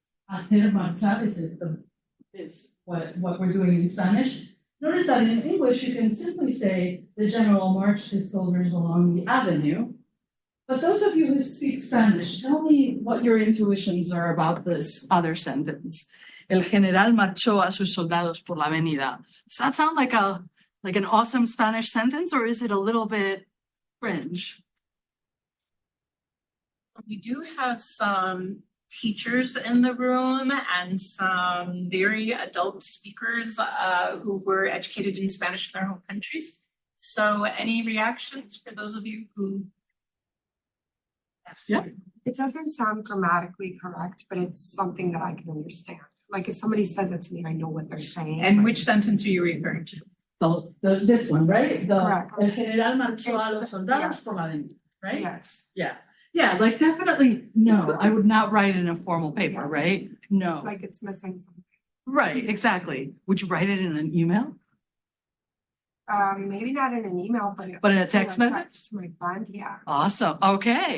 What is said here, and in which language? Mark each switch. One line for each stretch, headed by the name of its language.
Spanish: Hacer marchar
English: is what we're doing in Spanish. Notice that in English, you can simply say the general marched his soldiers along the avenue. But those of you who speak Spanish, tell me what your intuitions are about this other sentence.
Spanish: El general marchó a sus soldados por la avenida.
English: Does that sound like an awesome Spanish sentence, or is it a little bit cringe? We do have some teachers in the room and some very adult speakers who were educated in Spanish in their home countries. So any reactions for those of you who? Yes. Yeah. It doesn't sound grammatically correct, but it's something that I can understand. Like if somebody says it to me, I know what they're saying. And which sentence are you referring to? This one, right? Correct.
Spanish: El general marchó a los soldados por la avenida, right?
English: Yes, Yeah. Yeah, like definitely, no, I would not write in a formal paper, right? No. like it's missing something. Right, exactly. Would you write it in an email? Maybe not in an email, But in a text message? to my friend, yeah. Awesome. Okay,